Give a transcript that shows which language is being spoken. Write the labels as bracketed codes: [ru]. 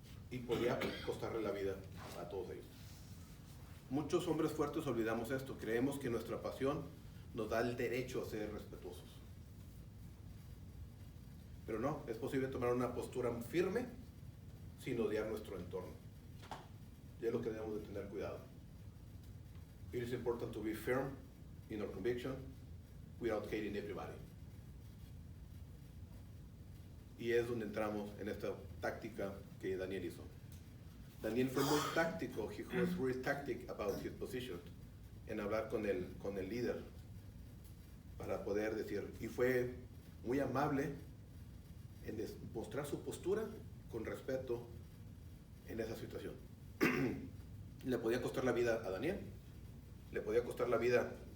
[es] Y podía costarle la vida a todos ellos. Muchos hombres fuertes olvidamos esto. Creemos que nuestra pasión nos da el derecho a ser respetuosos. Pero no, es posible tomar una postura firme sin odiar nuestro entorno. Y es lo que debemos de tener cuidado. [en] It is important to be firm in our conviction without hating everybody. [es] Y es donde entramos en esta táctica que Daniel hizo. Daniel fue muy táctico. [en] He was very tactic about his position. [es] En hablar con el líder para poder decir. Y fue muy amable en mostrar su postura con respeto en esa situación. Le podía costar la vida a Daniel. Le podía costar la vida.